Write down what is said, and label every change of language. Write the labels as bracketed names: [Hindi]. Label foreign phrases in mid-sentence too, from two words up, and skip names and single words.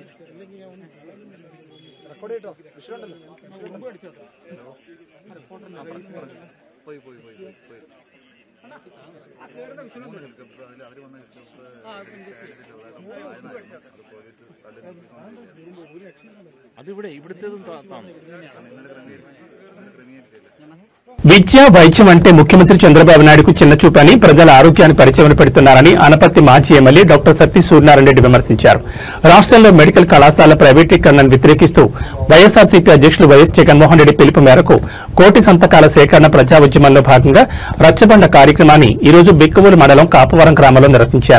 [Malayalam] റെക്കോർഡ് ചെയ്തോ വിഷയമുണ്ടല്ലോ പോയി പോയി പോയി പോയി അതിവിടെ ഇവിടുത്തേതും [Telugu] విద్య వైద్యం అంటే ముఖ్యమంత్రి చంద్రబాబు నాయుడుకు చిన్న చూపని, ప్రజల ఆరోగ్యాన్ని పరిచయం పెడుతున్నారని అనపర్తి మాజీ [English] MLA doctor [Telugu] సత్తి సూర్యనారాయణ రెడ్డి విమర్శించారు. రాష్ట్రంలో మెడికల్ కళాశాల ప్రైవేటీకరణను వ్యతిరేకిస్తూ వైఎస్ఆర్సీపీ అధ్యక్షులు వైఎస్ జగన్మోహన్ రెడ్డి పిలుపు మేరకు కోటి సంతకాల సేకరణ ప్రజా ఉద్యమంలో భాగంగా రచ్చబండ కార్యక్రమాన్ని ఈ రోజు బిక్కవోలు మండలం కాపవరం గ్రామంలో నిర్వహించారు.